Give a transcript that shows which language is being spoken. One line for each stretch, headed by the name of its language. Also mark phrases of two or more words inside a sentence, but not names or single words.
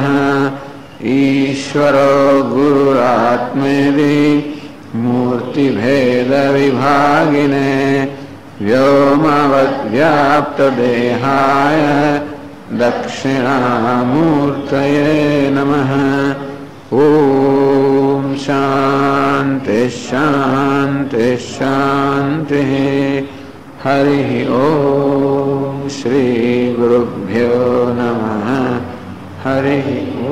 Sanskrit: ઈશ્વરો ગુરુરાત્મેતિ મૂર્તિભેદવિભાગિને વ્યોમવદ્વ્યાપ્તદેહાય દક્ષિણામૂર્તયે નમઃ. ઓમ શાંતિ शांति शांति। हरि ओम। श्री गुरुभ्यो नमः। हरि